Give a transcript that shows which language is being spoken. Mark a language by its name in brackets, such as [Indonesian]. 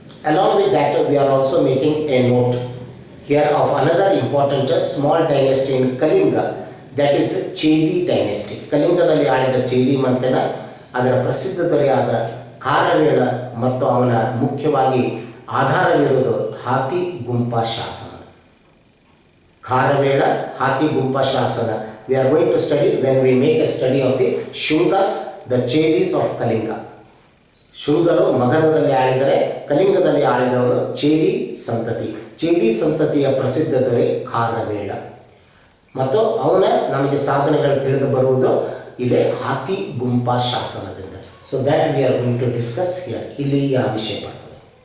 [English] Along with that, we are also making a note here of another important small dynasty in Kalinga, that is Chedi dynasty. [Kannada] ಕಲಿಂಗದಲ್ಲಿ ಆಳಿದ ಚೇದಿ ಮಂಥನ, ಅದರ ಪ್ರಸಿದ್ಧ ದೊರೆಯಾದ ಖಾರವೇಳ ಮತ್ತು ಅವನ ಮುಖ್ಯವಾಗಿ ಆಧಾರವಿರುವುದು ಹಾತಿ ಗುಂಪಾ ಶಾಸನ. ಖಾರವೇಳ ಹಾತಿ ಗುಂಪಾ ಶಾಸನ. [English] We are going to study when we make a study of the Shungas, the Chedis of Kalinga. [Kannada] ಶುಂಗರು ಮಗಧದಲ್ಲಿ ಆಳಿದರೆ, ಕಲಿಂಗದಲ್ಲಿ ಆಳಿದವರು Chedi ಸಂತತಿ. ಚೇದಿ ಸಂತತಿಯ ಪ್ರಸಿದ್ಧ ದೊರೆ ಖಾರವೇಳ ಮತ್ತು ಅವನ ನಮಗೆ ಸಾಧನೆಗಳು ತಿಳಿದು ಬರುವುದು ಇಲ್ಲಿ ಹಾತಿ ಗುಂಪಾ ಶಾಸನದಿಂದ. [English] So that we are going to discuss here. [Kannada] ಇಲ್ಲಿ ಆ ವಿಷಯ ಬರ್ತದೆ.